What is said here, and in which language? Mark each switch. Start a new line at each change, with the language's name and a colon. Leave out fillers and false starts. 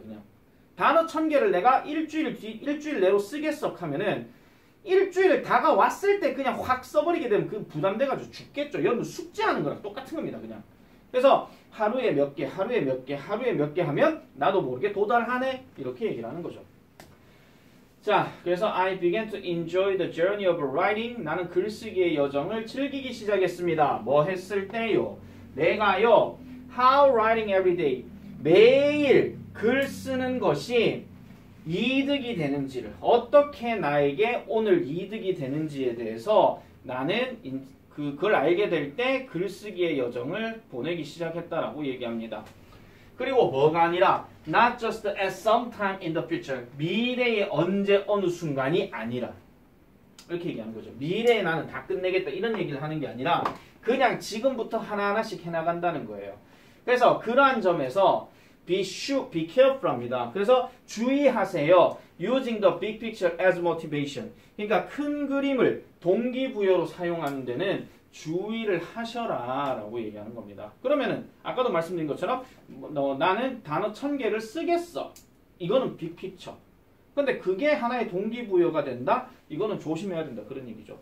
Korean: 그냥 단어 1000개를 내가 일주일 내로 쓰겠어 하면은 일주일 다가왔을 때 그냥 확 써버리게 되면 그 부담돼가지고 죽겠죠. 여러분 숙제하는 거랑 똑같은 겁니다. 그냥. 그래서 하루에 몇 개, 하루에 몇 개, 하루에 몇 개 하면 나도 모르게 도달하네. 이렇게 얘기를 하는 거죠. 자, 그래서
English: I began to enjoy the journey of writing.
Korean: 나는 글쓰기의 여정을 즐기기 시작했습니다. 뭐 했을 때요? 내가요.
English: How writing every day.
Korean: 매일 글 쓰는 것이 이득이 되는지를, 어떻게 나에게 오늘 이득이 되는지에 대해서 나는 그걸 알게 될 때 글쓰기의 여정을 보내기 시작했다라고 얘기합니다. 그리고 뭐가 아니라
English: not just at some time in the future.
Korean: 미래의 언제 어느 순간이 아니라 이렇게 얘기하는 거죠. 미래에 나는 다 끝내겠다 이런 얘기를 하는 게 아니라 그냥 지금부터 하나하나씩 해나간다는 거예요. 그래서 그러한 점에서
English: be careful
Korean: 합니다. 그래서 주의하세요.
English: Using the big picture as motivation.
Korean: 그러니까 큰 그림을 동기부여로 사용하는 데는 주의를 하셔라 라고 얘기하는 겁니다. 그러면은 아까도 말씀드린 것처럼 나는 단어 1000개를 쓰겠어. 이거는 빅 픽처. 근데 그게 하나의 동기부여가 된다? 이거는 조심해야 된다. 그런 얘기죠.